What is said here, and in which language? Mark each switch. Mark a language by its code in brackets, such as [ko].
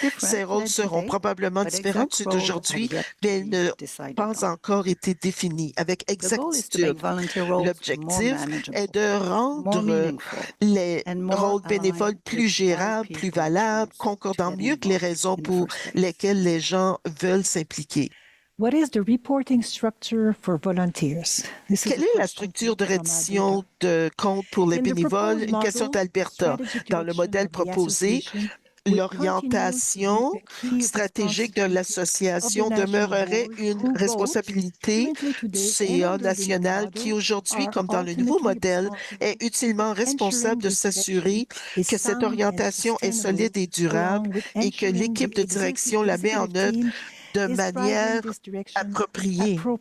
[fr] Ces rôles seront probablement différents de ceux d'aujourd'hui, mais ils n'ont pas encore été définis avec exactitude. L'objectif est de rendre les rôles bénévoles plus gérables, plus valables, concordant mieux que les raisons pour lesquelles les gens veulent s'impliquer. [en] What is the reporting structure for volunteers? [fr] Quelle est la structure de reddition de comptes pour les bénévoles? Une question d'Alberta. Dans le modèle proposé, l'orientation stratégique de l'association demeurerait une responsabilité du CA national qui aujourd'hui, comme dans le nouveau modèle, est utilement responsable de s'assurer que cette orientation est solide et durable et que l'équipe de direction la met en œuvre de manière appropriée.